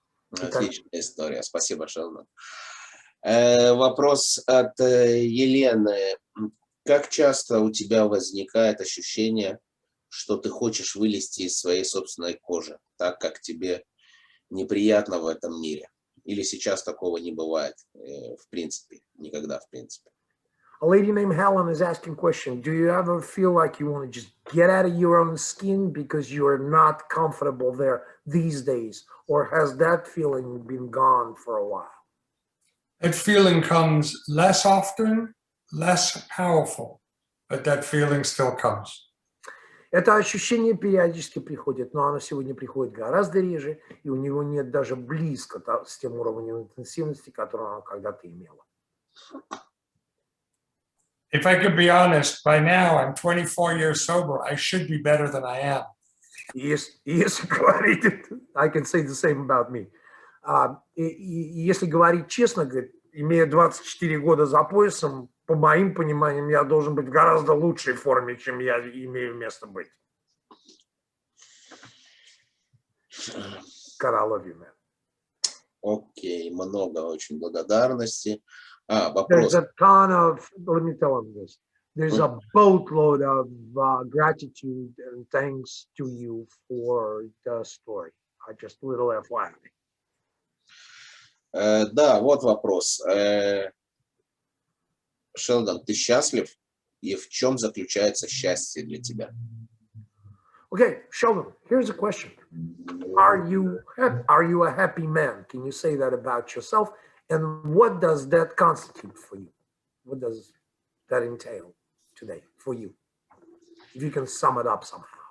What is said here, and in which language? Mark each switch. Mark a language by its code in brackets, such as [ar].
[ru] Отличная история. Спасибо, Шелдон. Вопрос от Елены. Как часто у тебя возникает ощущение, что ты хочешь вылезти из своей собственной кожи, так как тебе неприятно в этом мире? Или сейчас такого не бывает, в принципе, никогда, в принципе? [en] A lady named Helen is asking question. Do you ever feel like you want to just get out of your own skin because you are not comfortable there these days? Or has that feeling been gone for a while? That feeling comes less often, less powerful, but that feeling still comes. [ru] Это ощущение периодически приходит, но оно сегодня приходит гораздо реже, и у него нет даже близко с тем уровнем интенсивности, который оно когда-то имело. [en] If I could be honest, by now I'm 24 years sober. I should be better than I am. [ru] Если говорить, [en] I can say the same about me. [ru] Если говорить честно, говорит, имея 24 года за поясом, по моим пониманиям, я должен быть в гораздо лучшей форме, чем я имею место быть. [en] God, I love you, man. [ru] Окей, много очень благодарности. [en] There's [ru] Вопрос. [en] a ton of, let me tell them this. There's a boatload of gratitude and thanks to you for the story. Just a little FYI. [ru] Да, вот вопрос. Шелдон, ты счастлив? И в чем заключается счастье для тебя? [en] Okay, Sheldon, here's a question. Are you a happy man? Can you say that about yourself? And what does that constitute for you? What does that entail today for you? If you can sum it up somehow.